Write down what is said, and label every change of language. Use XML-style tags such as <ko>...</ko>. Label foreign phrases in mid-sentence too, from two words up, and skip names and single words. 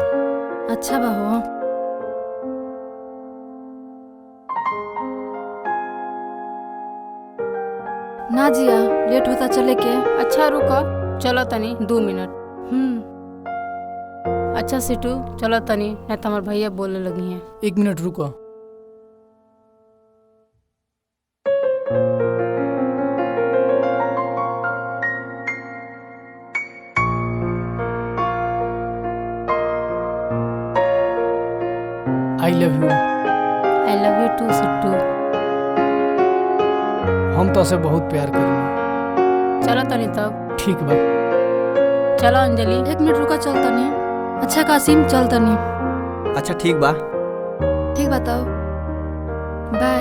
<bho>अच्छा बा हो। नाजिया लेट होता चले के। अच्छा रुको, चलो तनी 2 मिनट। अच्छा सिट्टू चलो तनी, नहीं तो हमार भैया बोलने लगी हैं। 1 मिनट रुको।</bho> <en>I love you. I love you too सिट्टू।</en> <bho>हम तो से बहुत प्यार करेंगे। चलो तनी तब। ठीक बा। चलो अंजलि। 1 मिनट रुका, चलता नहीं। अच्छा कासिम चलता नहीं। अच्छा ठीक बा। ठीक बताओ। बाय</bho>